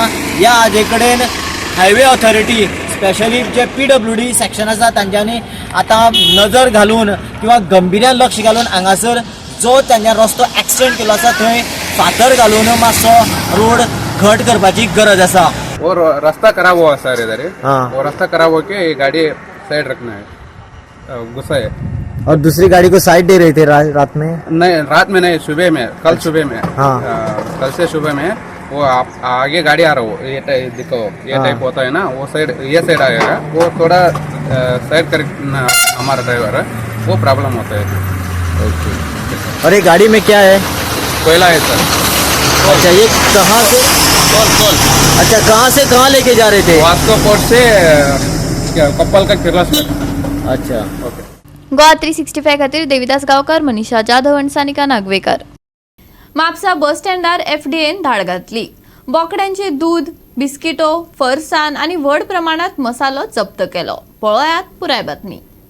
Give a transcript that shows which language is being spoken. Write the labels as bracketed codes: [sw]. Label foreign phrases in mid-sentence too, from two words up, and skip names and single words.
[kok] ह्या हाजे कडेन [en] highway authority specially [kok] जे [en] PWD section [kok] आसा तांच्यांनी आतां नजर घालून किंवा गंभीर्यान लक्ष घालून हांगासर जो तांच्या रस्तो एक्सटेंड केलो आसा थंय फातर घालून मातसो रोड घट करपाची गरज आसा। [hi] वो रास्ता खराब हुआ सर इधर वो रास्ता खराब हो के गाड़ी साइड रखना है गुस्सा है। और दूसरी गाड़ी को साइड दे रहे थे रात में? नहीं रात में नहीं सुबह में कल सुबह में कल से सुबह में वो आप आगे गाड़ी आ रहा हो ये टाइप देखो ये टाइप होता है ना वो साइड ये साइड आएगा वो थोड़ा साइड कर हमारा ड्राइवर वो प्रॉब्लम होता है। ओके। और ये गाड़ी में क्या है? कोयला है सर। अच्छा ये कहाँ से? अच्छा कहाँ से कहाँ लेके जा रहे थे? वास्को पोर्ट से कप्पल का किरला। अच्छा ओके। [kok] गोवा 365 खातीर देविदास गांवकार, मनीषा जाधव आणि सानिका नागवेकर। म्हापसा बस स्टँडार एफडीएन धाड घातली। बोकड्यांचे दूध, बिस्किटो, फरसाण आणि व्हड प्रमाणात मसालो जप्त केलो। पळयात पुराय बातमी।